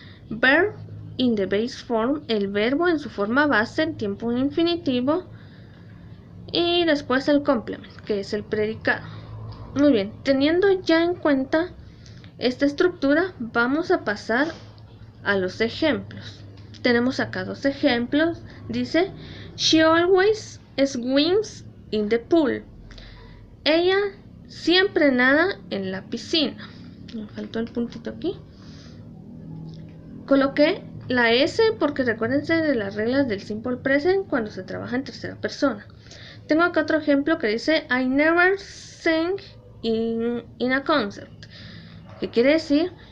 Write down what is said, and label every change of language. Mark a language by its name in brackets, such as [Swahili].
[English] Verb in the base form, [Spanish] el verbo en su forma base, en tiempo infinitivo. Y después el complement, que es el predicado. Muy bien, teniendo ya en cuenta esta estructura, vamos a pasar a los ejemplos. Tenemos acá dos ejemplos. Dice, [English] she always swims in the pool. [Spanish] Ella siempre nada en la piscina. Me faltó el puntito aquí. Coloqué la S porque recuérdense de las reglas del simple present cuando se trabaja en tercera persona. Tengo acá otro ejemplo que dice, [English] I never sing in a concert. [Spanish] ¿Qué quiere decir?